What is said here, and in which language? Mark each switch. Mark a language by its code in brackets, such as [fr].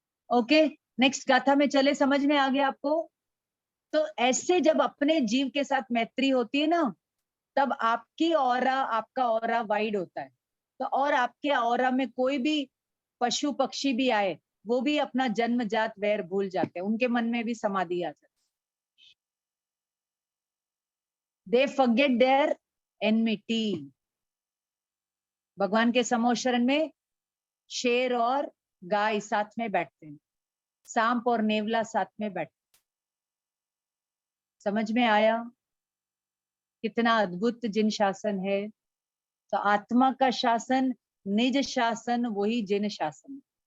[hi] Okay, next गाथा में चले। समझ में आ गया आपको? तो ऐसे जब अपने जीव के साथ मैत्री होती है ना, तब आपकी ऑरा, आपका ऑरा वाइड होता है। तो और आपके ऑरा में कोई भी पशु पक्षी भी आए, वो भी अपना जन्मजात वैर भूल जाते हैं, उनके मन में भी समाधि आ जाती है। [en] They forget their enmity। [hi] भगवान के समोशरण में शेर और गाय साथ में बैठते हैं, सांप और नेवला साथ में बैठते हैं। समझ में आया कितना अद्भुत जिन शासन है? तो आत्मा का शासन, निज शासन, वही जिन शासन।